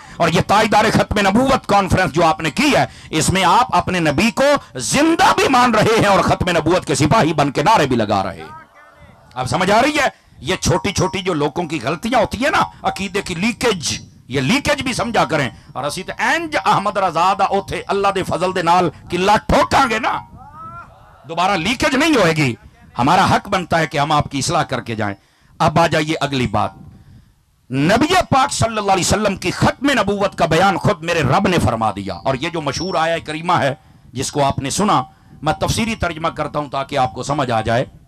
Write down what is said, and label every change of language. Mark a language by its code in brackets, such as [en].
[ur] اور یہ تاجدار ختم نبوت کانفرنس جو آپ نے کی ہے، اس میں آپ اپنے نبی کو زندہ بھی مان رہے ہیں اور ختم نبوت کے سپاہی بن کے نعرے بھی لگا رہے ہیں. اب سمجھ آ رہی ہے؟ یہ چھوٹی چھوٹی جو لوگوں کی غلطیاں ہوتی ہیں نا، عقیدے کی لیکیج، یہ لیکیج بھی سمجھا کریں. [pa] اور اسی تے انج احمد رضا دا اوتھے اللہ دے فضل دے نال قلعہ ٹھوکاں گے نا، دوبارہ لیکیج نہیں ہوئے گی. [ur] ہمارا حق بنتا ہے کہ ہم آپ کی اصلاح کر کے جائیں. اب آ جائیے اگلی بات. نبی پاک صلی اللہ علیہ وسلم کی ختم نبوت کا بیان خود میرے رب نے فرما دیا. اور یہ جو مشہور آیہ کریمہ ہے جس کو آپ نے سنا، میں تفسیری ترجمہ کرتا ہوں تاکہ آپ کو سمجھ آ جائے.